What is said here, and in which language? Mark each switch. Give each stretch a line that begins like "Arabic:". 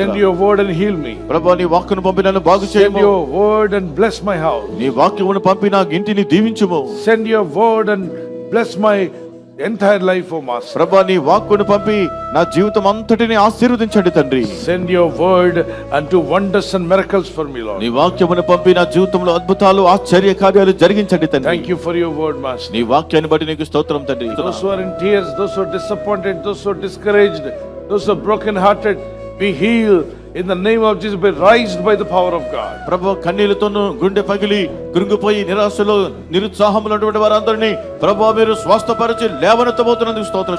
English: Send your word and heal me.
Telugu: ప్రభా, నీ వాక్యమును పంపి నన్ను బాగు
English: Send
Telugu: చేయము.
English: your word and bless my house.
Telugu: నీ వాక్యమును పంపి నా ఇంటిని దీవించుము.
English: Send your word and bless my entire life, O Master.
Telugu: ప్రభా, నీ వాక్కును పంపి నా జీవితం అంతటిని ఆశీర్వదించండి తండ్రి.
English: Send your word and do wonders and miracles for me, Lord.
Telugu: నీ వాక్యమును పంపి నా జీవితంలో అద్భుతాలు, ఆశ్చర్య కార్యాలు జరిగించండి తండ్రి.
English: Thank you for your word, Master.
Telugu: నీ వాక్యాన్ని బట్టి నీకు స్తోత్రం తండ్రి.
English: Those who are in tears, those who are disappointed, those who are discouraged, those who are broken hearted, be healed in the name of Jesus, be raised by the power of God.
Telugu: ప్రభు, కన్నీళ్లతోనూ గుండె పగిలి కృంగిపోయి నిరాశలో నిరుత్సాహంలో ఉన్నటువంటి వారందరినీ ప్రభు మీరు స్వస్థపరిచి లేవనెత్తబోతున్నందుకు స్తోత్రం.